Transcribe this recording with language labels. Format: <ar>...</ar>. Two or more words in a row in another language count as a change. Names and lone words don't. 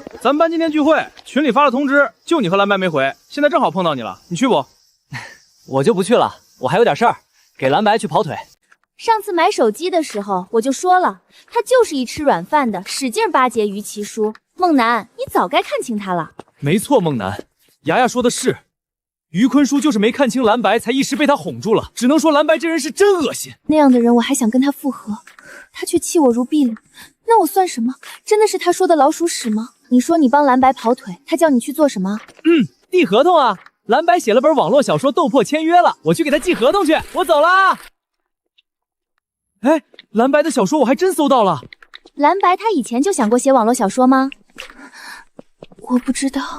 <zh>咱們班今天聚會，群裡發了通知，就你和藍白沒回，現在正好碰到你了，你去不？我就不去了，我還有點事兒，給藍白去跑腿。上次買手機的時候我就說了，他就是一吃軟飯的，使勁巴結於其書。夢楠，你早該看清他了。沒錯，夢楠，牙牙說的是，於坤書就是沒看清藍白，才一時被他哄住了。只能說藍白這人是真惡心。那樣的人我還想跟他復合，他卻棄我如敝履，那我算什麼？真的是他說的老鼠屎嗎？你說你幫藍白跑腿，他叫你去做什麼？遞合同啊！藍白寫了本網絡小說《鬥破》簽約了，我去給他寄合同去。我走了。哎，藍白的小說我還真搜到了。藍白他以前就想過寫網絡小說嗎？我不知道。</zh>